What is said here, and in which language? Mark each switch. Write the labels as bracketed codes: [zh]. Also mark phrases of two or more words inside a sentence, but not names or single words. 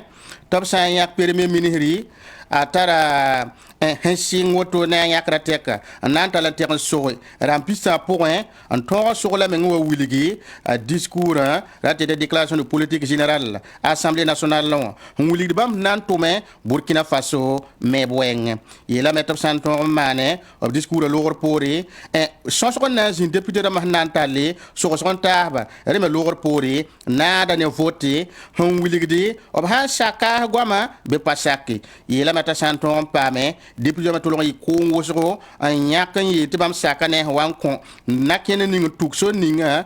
[mos] tɩ b sã n yãk [fr] premier ministre [mos] a tara sɩng woto ne a yãkra tɛka n na n tala tɛg n soge rãmb pistã pʋgẽ n tõog sog la meng wa wilgi a discours ra tɩ [fr] déclaration de politique générale assemblée nationale [mos] wã n wilgd bãmb na n tʋme burkina faso me b wɛɛngẽ yeelame tɩ b sã n tõog n maane b discours a loogr poore sõsg n na n zĩnd député rãmb sẽn na n talle sogsg n taasba rẽme loogr poore naada ne vote n wilgde b sãn saka goama bɩ pa sake yeelame t'a sã n tõog n paame député me tolg y koong wʋsgo n yãk n yeel tɩ bãmb saka ne wa n kõ nakẽnd ning tuk so ninga